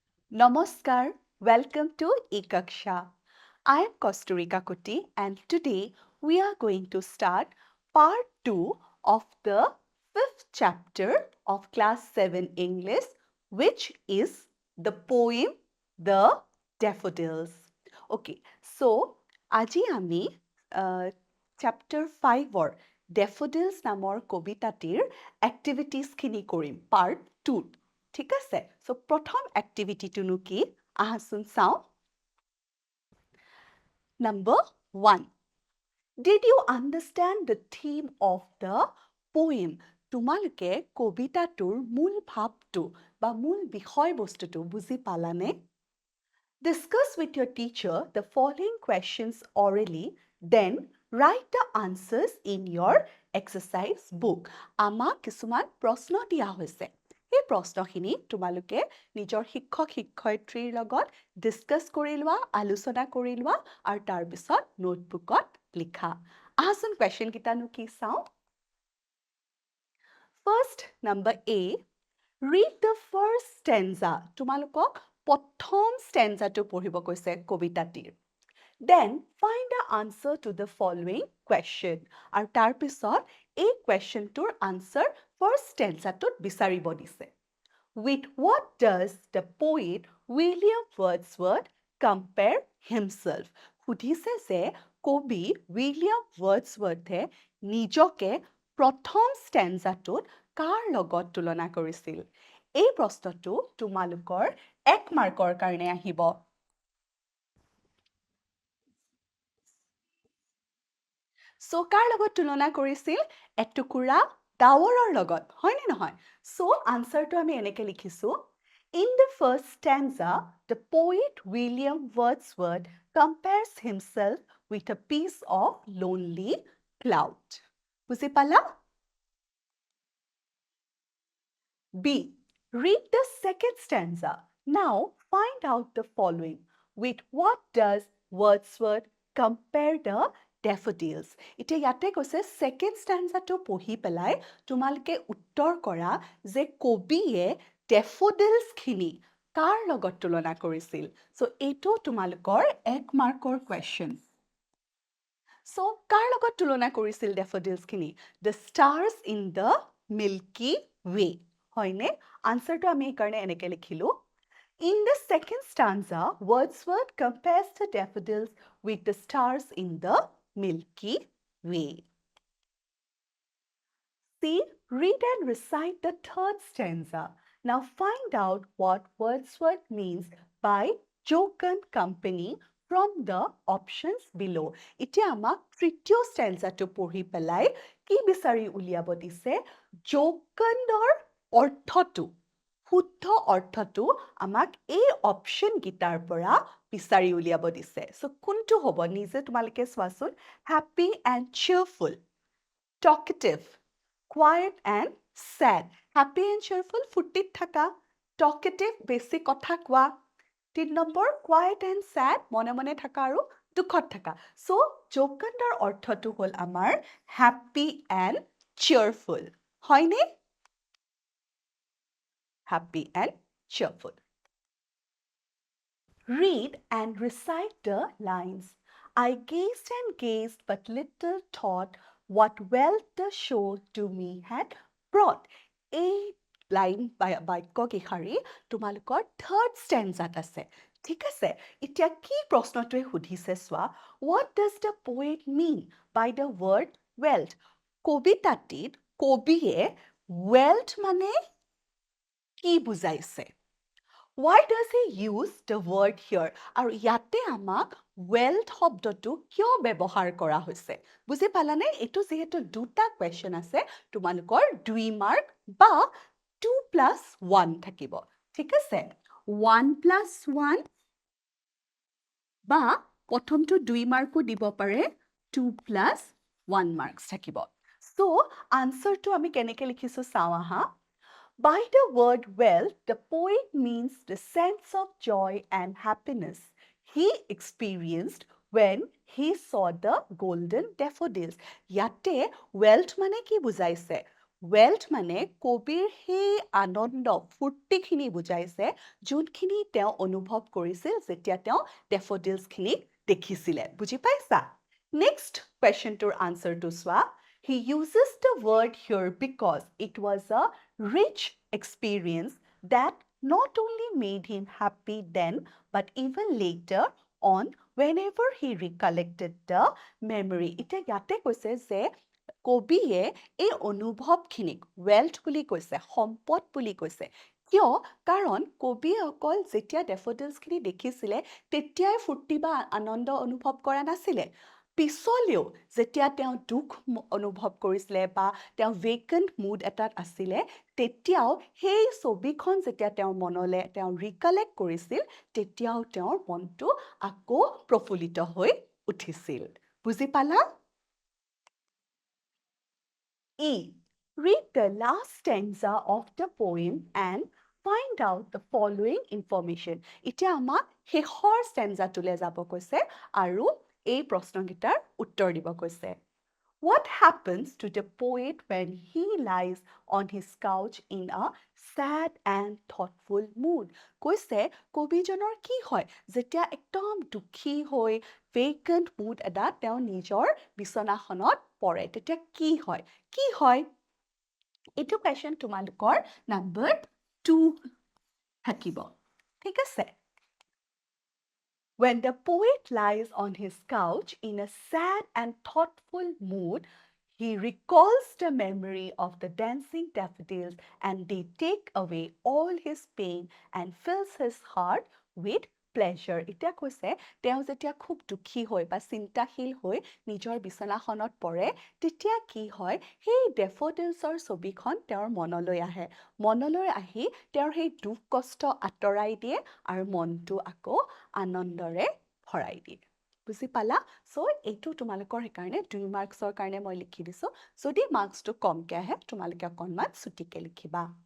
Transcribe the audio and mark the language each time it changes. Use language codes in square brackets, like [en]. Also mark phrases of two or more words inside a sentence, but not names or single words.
[en] Namaskar, welcome to Ekaksha. I am Kosturika Kuti and today we are going to start part 2 of the 5th chapter of class 7 English, which is the poem The Daffodils. Okay, so [as] আজি আমি chapter 5 or Daffodils নামৰ কবিতাটিৰ activitiesখিনি কৰিম part 2. ঠিক আছে সো প্ৰথম এক্টিভিটিটোনো কি আহাচোন চাও [en] number 1 did you understand the theme of the poem [as] তোমালোকে কবিতাটোৰ মূল ভাৱটো বা মূল বিষয়বস্তুটো বুজি পালানে [en] Discuss with your teacher the following questions orally, then write the answers in your exercise book. [as] আমাক কিছুমান প্ৰশ্ন দিয়া হৈছে এই প্ৰশ্নখিনি তোমালোকে নিজৰ শিক্ষক শিক্ষয়িত্ৰীৰ লগত ডিসকাস কৰি লোৱা আলোচনা কৰি লোৱা আৰু তাৰ পিছত নোটবুকত লিখা আহাচোন কোৱেশ্চন কিটানো কি চাও [en] First, number A, read the first stanza. [as] তোমালোকক প্ৰথম stanzaটো পঢ়িব কৈছে কবিতাটিৰ [en] Then find the answer to the following question. [as] আৰু তাৰ পিছত এই questionটোৰ [en] answer first [as] stanzaটোত বিচাৰিব দিছে [en] With what does the poet William Wordsworth compare himself? [as] সুধিছে যে কবি উইলিয়াম ৱৰ্ডছৱৰ্থে নিজকে প্ৰথম ষ্টেঞ্জাটোত কাৰ লগত তুলনা কৰিছিল এই প্ৰশ্নটো তোমালোকৰ 1 মাৰ্কৰ কাৰণে আহিব সো কাৰ লগত তুলনা কৰিছিল এটুকুৰা ডাৱৰৰ লগত হয়নে নহয় সো আনসাৰটো আমি এনেকৈ লিখিছো [en] In the first stanza, the poet William Wordsworth compares himself with a piece of lonely cloud. [as] বুজি পালা? [en] B. Read the second stanza. Now find out the following. With what does Wordsworth compare the daffodils? [as] এতিয়া ইয়াতে কৈছে second stanzaটো পঢ়ি পেলাই তোমালোকে উত্তৰ কৰা যে কবিয়ে daffodils খিনি কাৰ লগত তুলনা কৰিছিল সো এইটো তোমালোকৰ 1 মাৰ্কৰ কোৱেশ্চন সো কাৰ লগত তুলনা কৰিছিল daffodils খিনি [en] the stars in the milky way [as] হয়নে আনসাৰটো আমি এইকাৰণে এনেকৈ লিখিলো [en] In the second stanza, Wordsworth compares the daffodils with the stars in the Milky Way. See, read and recite the third stanza. Now find out what Wordsworth means by jocund company from the options below. [as] এতিয়া আমাক তৃতীয় stanzaটো পঢ়ি পেলাই কি বিচাৰি উলিয়াব দিছে jocundৰ অৰ্থটো শুদ্ধ অৰ্থটো আমাক এই অপচন গিটাৰ পৰা বিচাৰি উলিয়াব দিছে সো কোনটো হ'ব নিজে তোমালোকে চোৱাচোন [en] happy and cheerful talkative quiet and sad happy and cheerful [as] ফুৰ্তিত থাকা talkative বেছি কথা কোৱা 3 নম্বৰ [en] quiet and sad [as] মনে মনে থাকা আৰু দুখত থাকা সো jocundৰ অৰ্থটো হ'ল আমাৰ [en] happy and cheerful [as] হয়নে [en] happy and cheerful. Read and recite the lines. I gazed and gazed, but little thought what wealth the show to me had brought. A line [as] বাক্য কেইখাৰী তোমালোকৰ [en] third stanzaত [as] আছে ঠিক আছে এতিয়া কি প্ৰশ্নটোৱে সুধিছে চোৱা [en] what does the poet mean by the word wealth [as] কবিতাটিত কবিয়ে wealth মানে কি বুজাইছে [en] Why does he use the word here? [as] আৰু ইয়াতে আমাক wealth শব্দটো কিয় ব্যৱহাৰ কৰা হৈছে বুজি পালানে এটো যেহেতু দুটা কোৱেশ্চন আছে তোমালোকৰ 2 মাৰ্ক বা 2 + 1 থাকিব ঠিক আছে 1 + 1 বা প্ৰথমটো 2 মাৰ্কো দিব পাৰে 2 + 1 মাৰ্কস থাকিব সো আনসাৰটো আমি কেনেকৈ লিখিছো চাও আহা [en] By the word wealth, the poet means the sense of joy and happiness he experienced when he saw the golden daffodils. [as] ইয়াতে wealth মানে কি বুজাইছে? ৱেল্ট মানে কবিৰ সেই আনন্দ ফূৰ্তিখিনি বুজাইছে যোনখিনি তেওঁ অনুভৱ কৰিছিল যেতিয়া তেওঁ ডেফোডিলছখিনিক দেখিছিলে বুজি পাইছা [en] next questionটোৰ [as] আনচাৰটো চোৱা [en] He uses the word here because it was a rich experience that not only made him happy then but even later on whenever he recollected the memory [as] এতিয়া ইয়াতে কৈছে যে কবিয়ে এই অনুভৱখিনিক ৱেল্থ বুলি কৈছে সম্পদ বুলি কৈছে কিয় কাৰণ কবিয়ে অকল যেতিয়া ডেফোডিলছখিনি দেখিছিলে তেতিয়াই ফূৰ্তি বা আনন্দ অনুভৱ কৰা নাছিলে পিছলেও যেতিয়া তেওঁ দুখ অনুভৱ কৰিছিলে বা তেওঁ [en] vacant mood [as] এটাত আছিলে তেতিয়াও সেই ছবিখন যেতিয়া তেওঁৰ মনলৈ তেওঁ ৰিকালেক্ট কৰিছিল তেতিয়াও তেওঁৰ মনটো আকৌ প্ৰফুল্লিত হৈ উঠিছিল বুজি পালা E. [en] Read the last stanza of the poem and find out the following information. [as] এতিয়া আমাক শেষৰ stanzaটোলৈ যাব কৈছে আৰু এই প্ৰশ্নকেইটাৰ উত্তৰ দিব কৈছে। [en] What happens to the poet when he lies on his couch in a sad and thoughtful mood? [as] কৈছে কবিজনৰ কি হয় যেতিয়া একদম দুখী হৈ [en] vacant mood [as] এটাত তেওঁ নিজৰ বিচনাখনত পৰে তেতিয়া কি হয় কি হয় এইটো কুৱেশ্যন তোমালোকৰ নম্বৰ 2 থাকিব ঠিক আছে [en] When the poet lies on his couch in a sad and thoughtful mood, he recalls the memory of the dancing daffodils and they take away all his pain and fills his heart with pleasure. [as] এতিয়া কৈছে তেওঁ যেতিয়া খুব দুখী হৈ বা চিন্তাশীল হৈ নিজৰ বিচনাখনত পৰে তেতিয়া কি হয় সেই ডেফোডিলছৰ ছবিখন তেওঁৰ মনলৈ আহে মনলৈ আহি তেওঁৰ সেই দুখ কষ্ট আঁতৰাই দিয়ে আৰু মনটো আকৌ আনন্দৰে ভৰাই দিয়ে বুজি পালা সো এইটো তোমালোকৰ সেইকাৰণে 2 মাৰ্কছৰ কাৰণে মই লিখি দিছো যদি মাৰ্কছটো কমকৈ আহে তোমালোকে অকণমান ছুটিকৈ লিখিবা